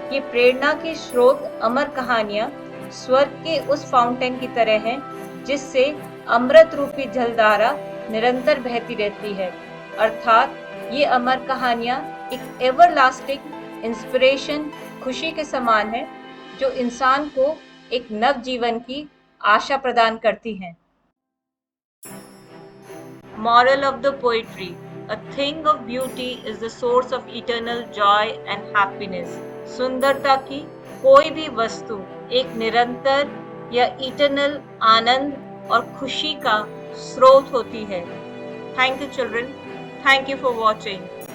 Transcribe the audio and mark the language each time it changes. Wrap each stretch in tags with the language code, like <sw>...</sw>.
<hi>ये प्रेरणा के स्रोत अमर कहानियां स्वर्ग के उस फाउंटेन की तरह हैं जिससे अमृत रूपी जलधारा निरंतर बहती रहती है। अर्थात ये अमर कहानियां एक एवरलास्टिंग इंस्पिरेशन, खुशी के समान है जो इंसान को एक नव जीवन की आशा प्रदान करती हैं।</hi> <en>Moral of the poetry: A thing of beauty is the source of eternal joy and happiness.</en> <hi>सुंदरता की कोई भी वस्तु एक निरंतर या इटर्नल आनंद और खुशी का स्रोत होती है।</hi> <en>Thank you children, thank you for watching.</en>